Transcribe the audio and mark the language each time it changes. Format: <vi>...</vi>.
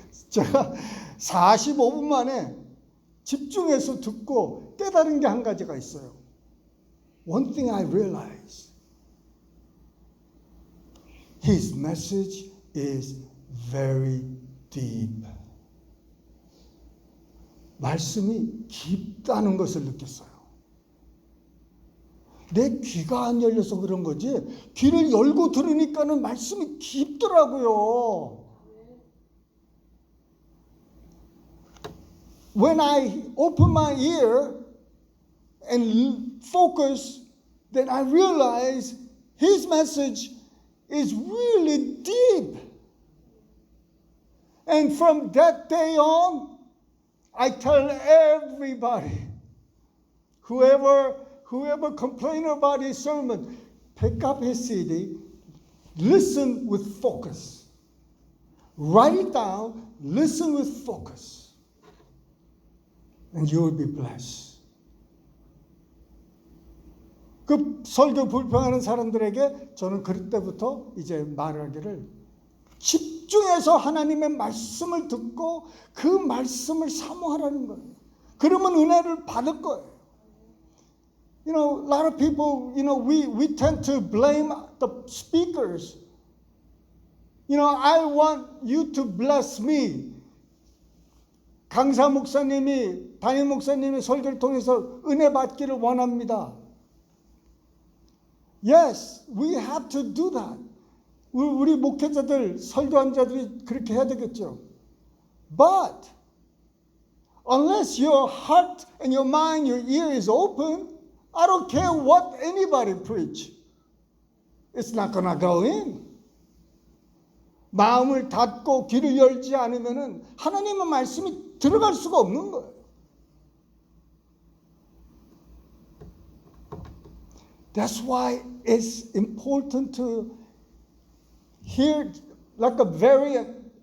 <ko>제가 45분 만에 집중해서 듣고 깨달은 게 한 가지가 있어요.</ko> <en>One thing I realized, his message is very deep.</en> <ko>말씀이 깊다는 것을 느꼈어요. 내 귀가 안 열려서 그런 거지 귀를 열고 들으니까는 말씀이 깊더라고요.</ko> <en>When I open my ear and focus, then I realize his message is really deep. And from that day on, I tell everybody, whoever whoever complain about his sermon, pick up his CD, listen with focus. Write it down, listen with focus. And you will be blessed.</en> <ko>그 설교 불평하는 사람들에게 저는 그때부터 이제 말하기를 집중해서 하나님의 말씀을 듣고 그 말씀을 사모하라는 거예요. 그러면 은혜를 받을 거예요.</ko> <en>You know, a lot of people, you know, we tend to blame the speakers. You know, I want you to bless me.</en> <ko>강사 목사님이, 담임 목사님이 설교를 통해서 은혜 받기를 원합니다.</ko> <en>Yes, we have to do that.</en> <ko>우리 목회자들, 설교한자들이 그렇게 해야 되겠죠.</ko> <en>But unless your heart and your mind, your ear is open, I don't care what anybody preach. It's not gonna go in.</en> <ko>마음을 닫고 귀를 열지 않으면은 하나님의 말씀이 들어갈 수가 없는 거예요.</ko> <en>That's why it's important to hear like a variant.</en>